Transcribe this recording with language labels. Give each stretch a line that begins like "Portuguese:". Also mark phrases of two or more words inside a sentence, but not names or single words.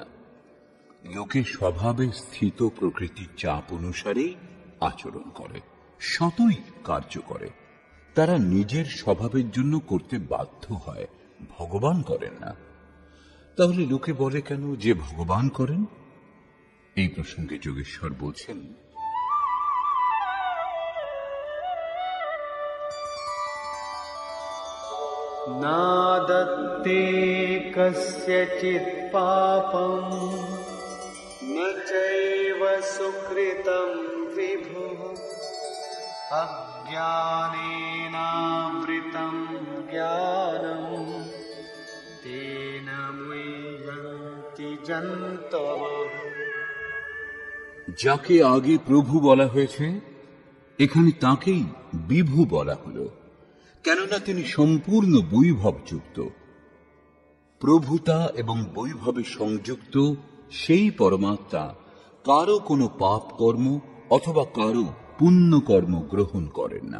Bangla: লোকে স্বভাবে স্থিত প্রকৃতির চাপ অনুসারেই আচরণ করে, সতই কার্য করে। তারা নিজের স্বভাবের জন্য করতে বাধ্য হয়, ভগবান করেন না। তাহলে লোকে বলে কেন যে ভগবান করেন? এই প্রসঙ্গে যোগেশ্বর বলছেন,
Sanskrit: नादत्ते कस्यचित् पापं न चैव सुकृतं विभुः अज्ञानेनावृतं ज्ञानं तेन मुह्यन्ति जन्तवः।
Bangla: যাকে আগে প্রভু বলা হয়েছে, এখানে তাকেই বিভু বলা হলো, কেননা তিনি সম্পূর্ণ বৈভবযুক্ত। প্রভুতা এবং বৈভবে সংযুক্ত সেই পরমাত্মা কারো কোনো পাপ কর্ম অথবা কারো পুণ্য কর্ম গ্রহণ করেন না।